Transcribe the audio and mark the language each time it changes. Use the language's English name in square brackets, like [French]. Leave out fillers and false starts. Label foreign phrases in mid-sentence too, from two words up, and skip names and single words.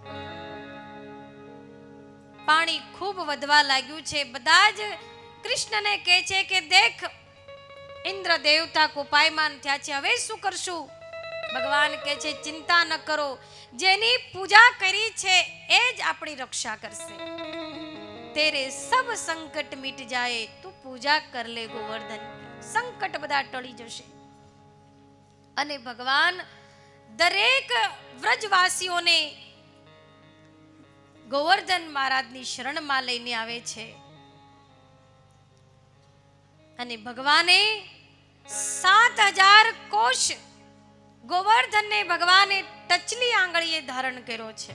[Gujarati] પાણી ખૂબ વધવા લાગ્યું છે। બધા જ કૃષ્ણને કહે છે કે દેખ ઇન્દ્ર દેવતા કોપાયમાન થયા છે, હવે શું કરશું? ભગવાન કહે છે ચિંતા ન કરો, જેની પૂજા કરી છે એ જ આપણી રક્ષા કરશે। [Hindi] तेरे सब संकट मिट जाए तू पूजा कर ले गोवर्धन, संकट [Gujarati] બધા ટળી જશે। અને ભગવાન દરેક વ્રજવાસીઓને ગોવર્ધન મહારાજની શરણમાં લઈને આવે છે। અને ભગવાને 7000 કોષ ગોવર્ધનને ભગવાને ટચલી આંગળીએ ધારણ કર્યો છે.